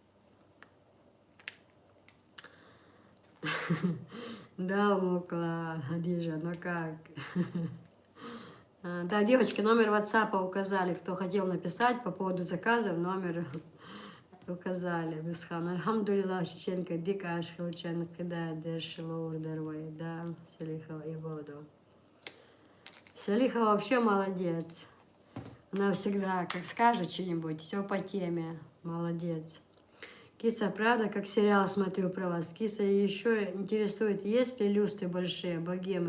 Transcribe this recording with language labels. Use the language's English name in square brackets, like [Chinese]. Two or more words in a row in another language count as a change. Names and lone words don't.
[Russian] Да, Мукла, Хадижа, ну как? Да, девочки, номер WhatsApp указали, кто хотел написать по поводу заказов, номер указали. Бисхан. Альхамдулилlah, Чеченка, Дика, Ашхилчан, Кида, Дешиловар, Дарвай, да, Селихова и Воду. Селихова вообще молодец. Она всегда, как скажет что-нибудь, все по теме. Молодец. Киса, правда, как сериал смотрю про вас. Киса еще интересует, есть ли люстры большие, богемы.